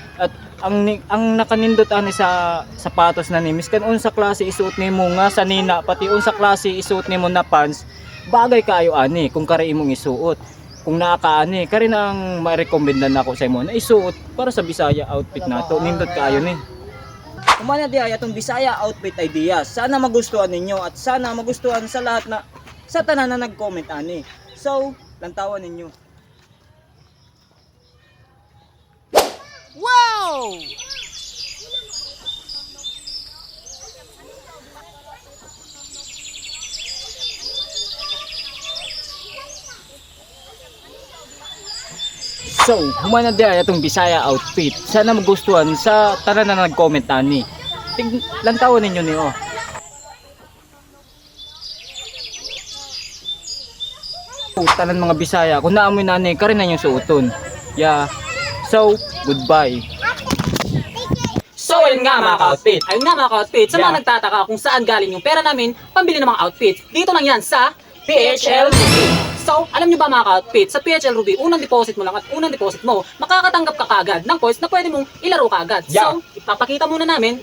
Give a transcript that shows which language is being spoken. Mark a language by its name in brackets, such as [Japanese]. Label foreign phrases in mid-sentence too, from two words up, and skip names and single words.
[Cebuano] At ang nakanindot ani sa sapatos na ni miskan unsa klase isuot nimo nga sanina pati unsa klase isuot nimo na pants, bagay kaayo ani kung kari imong isuot. Kung nakaani, kari na ang ma-recommend nako sa imo na isuot para sa Bisaya outfit nato. Nindot kaayo ni. Kumana di ay atong Bisaya [English] outfit ideas. [Filipino] Sana magustuhan ninyo at sana magustuhan sa lahat na sa [Cebuano] tanan na nag-comment ani. So, lantawan ninyo. Wow! So, humana di ay atong Bisaya outfit. [Filipino] Sana magustuhan [Cebuano] sa tanan na nag-comment ani. Lantawan ninyo ni oh. Tanan mga Bisaya, kung naamoy nani, kari na yung suoton. [English] Yeah. So, goodbye. [Filipino] So ayun nga mga ka-outfit. Ayun nga mga ka-outfit. Sa mga nagtataka kung saan galing yung pera namin pambili ng mga outfit, dito lang yan sa PHL Ruby. So, alam nyo ba mga ka-outfit, sa PHL Ruby, unang deposit mo lang at unang deposit mo, makakatanggap ka kagad ng points na pwede mong ilaro kagad. [English] Yeah. [Filipino] So, ipapakita muna namin